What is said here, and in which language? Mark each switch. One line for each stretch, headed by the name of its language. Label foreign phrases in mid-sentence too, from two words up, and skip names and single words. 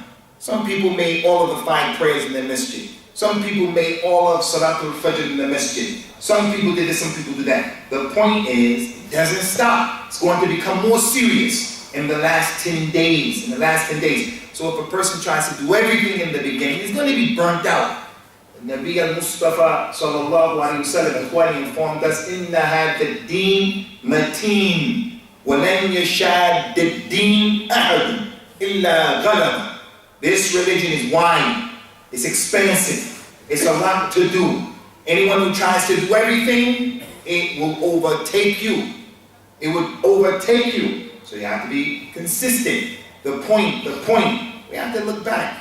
English: Some people made all of the 5 prayers in the masjid. Some people made all of
Arabic: صلاة الفجر
English: in the masjid. Some people did this, some people did that. The point is, it doesn't stop. It's going to become more serious in the last 10 days, So if a person tries to do everything in the beginning, he's going to be burnt out. The
Arabic: النبي المصطفى صلى الله عليه وسلم
English: informed us,
Arabic: إِنَّ هَذَا الدِّينَ مَتِينٌ وَلَنْ يَشَادَّ الدِّينَ أَحَدٌ إِلَّا غَلَبَ.
English: This religion is wide. It's expensive. It's a lot to do. Anyone who tries to do everything, it will overtake you. It would overtake you. So you have to be consistent. The point, we have to look back.